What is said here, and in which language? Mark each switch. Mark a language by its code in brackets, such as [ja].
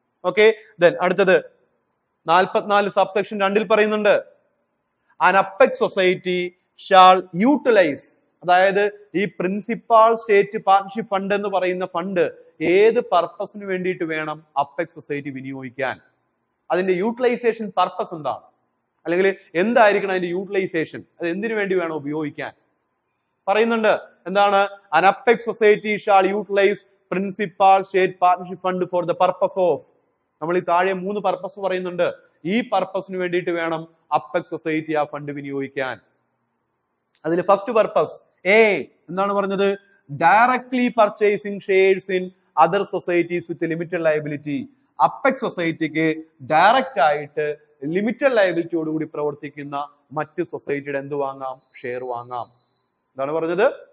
[ml] Okay, then അടുത്തത് 44 subsection 2 പറയുന്നുണ്ട് [en] an apex society shall utilize, [ml] അതായത് ഈ പ്രിൻസിപ്പാൾ സ്റ്റേറ്റ് പാർട്ണർഷിപ്പ് ഫണ്ട് എന്ന് പറയുന്ന ഫണ്ട് ഏത് പർപ്പസിന് വേണ്ടിയിട്ട് വേണം അപ്പെക്സ് സൊസൈറ്റി വിനിയോഗിക്കാൻ? അതിന്റെ യൂട്ടിലൈസേഷൻ പർപ്പസ് എന്താണ്? അല്ലെങ്കിൽ എന്തായിരിക്കണം അതിന്റെ യൂട്ടിലൈസേഷൻ? അത് എന്തിനു വേണ്ടി വേണം ഉപയോഗിക്കാൻ? പറയുന്നുണ്ട് എന്താണ്? [en] an apex society shall utilize principal state partnership fund for the purpose of, [ml] നമ്മൾ ഈ താഴെ 3 പർപ്പസ് പറയുന്നുണ്ട്. ഈ പർപ്പസിന് വേണ്ടിയിട്ട് വേണം അപ്പെക്സ് സൊസൈറ്റി ആ ഫണ്ട് വിനിയോഗിക്കാൻ. അതിൽ ഫസ്റ്റ് പർപ്പസ് എ എന്താണ് പറഞ്ഞത്? [en] Directly purchasing shares in other societies with limited liability. [ml] Apex സൊസൈറ്റിക്ക് ഡയറക്റ്റ് ആയിട്ട് ലിമിറ്റഡ് ലയബിലിറ്റിയോടുകൂടി പ്രവർത്തിക്കുന്ന മറ്റ് സൊസൈറ്റിയുടെ എന്ത് വാങ്ങാം? ഷെയർ വാങ്ങാം. എന്താണ് പറഞ്ഞത്?